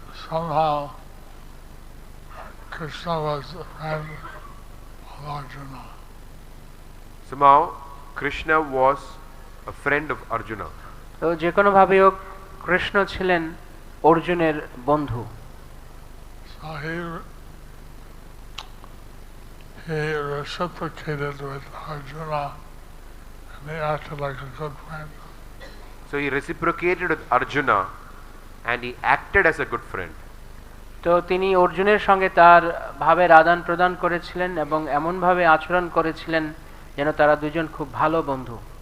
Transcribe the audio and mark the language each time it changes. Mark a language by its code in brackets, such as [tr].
[en] Somehow Krishna was a friend of Arjuna. Somehow Krishna was a friend of Arjuna. [bn] তো যে কোনো ভাবে হোক কৃষ্ণ ছিলেন অর্জুনের বন্ধু। [en] So he reciprocated with Arjuna and he acted like a good friend. So he reciprocated with Arjuna and he acted as a good friend. [bn] তো তিনি অর্জুনের সঙ্গে তার ভাবের আদান প্রদান করেছিলেন এবং এমন ভাবে আচরণ করেছিলেন যেন তারা দুজন খুব ভালো বন্ধু।